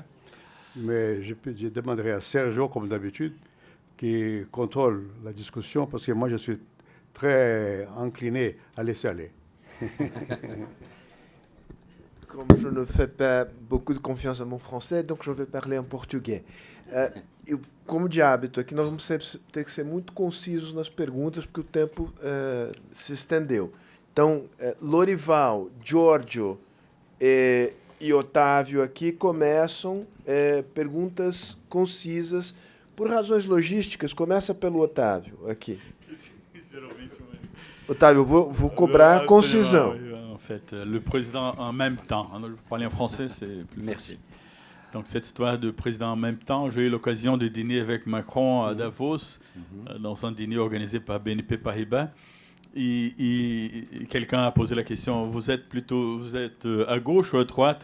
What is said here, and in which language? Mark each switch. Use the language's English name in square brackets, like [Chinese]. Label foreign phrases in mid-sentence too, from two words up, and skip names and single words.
[French] Mais je demanderai à Sergio, comme d'habitude, qui contrôle la discussion, parce que moi, je suis très incliné à laisser aller. Comme je ne fais pas beaucoup de confiance à mon français, donc je vais parler en português. [Portuguese] Como de hábito, aqui nós vamos ter que ser muito concisos nas perguntas, porque o tempo se estendeu. Então, Lorival, Giorgio e Otávio aqui começam perguntas concisas. Por razões logísticas, começa pelo Otávio aqui. Otávio, vou cobrar concisão. [French] En fait, le président en même temps. Je parler en français, c'est plus facile. Donc, cette histoire de président en même temps, j'ai eu l'occasion de dîner avec Macron à Davos, dans un dîner organisé par BNP Paribas. Et quelqu'un a posé la question, vous êtes à gauche ou à droite?